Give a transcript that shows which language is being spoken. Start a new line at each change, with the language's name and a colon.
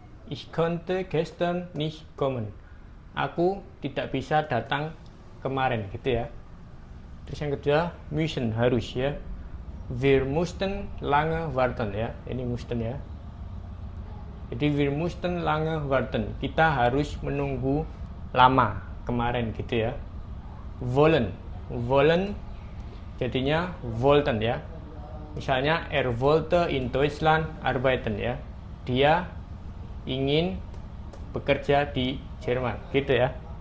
German: Ich konnte gestern nicht kommen.
Indonesian: Aku tidak bisa datang kemarin gitu ya. Terus yang kedua, müssen, harus ya.
German: Wir mussten lange warten ya.
Indonesian: Ini
German: mussten ya.
Indonesian: Jadi
German: wir mussten lange warten.
Indonesian: Kita harus menunggu lama kemarin gitu ya. Wollen. Wollen jadinya wollten ya. Misalnya
German: wollte in Deutschland arbeiten ya.
Indonesian: Dia ingin bekerja di Jerman gitu ya.